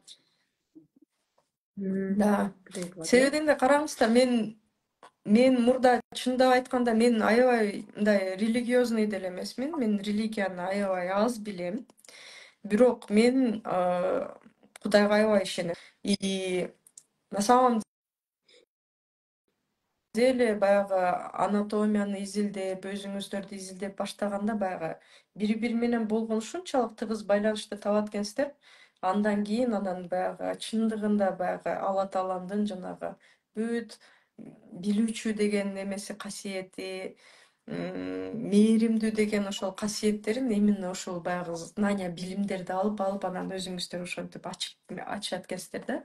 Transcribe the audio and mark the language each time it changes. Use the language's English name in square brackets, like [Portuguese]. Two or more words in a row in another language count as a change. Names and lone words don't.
[Kyrgyz] Да. Себебин да караңыздар, мен мурда чындап айтканда мен аябай мындай религиозный деле эмесмин. Мен религияны аябай аз билем. Бирок мен Кудайга аябай ишенем. [Russian] И на самом деле [Kyrgyz] баягы анатомияны изилдеп, өзүңүздөрдү изилдеп баштаганда баягы бири менен болгон ушунчалык тыгыз байланышты табат экенсиздер. Андан кийин баягы чындыгында баягы Алла Тааландын жанагы бүт билүүчү деген немеси касиети, мээримдүү деген ошол касиеттерин именно ошол баягы знания, билимдерди алып анан өзүңүздөр ошентип ачат экенсиздер да.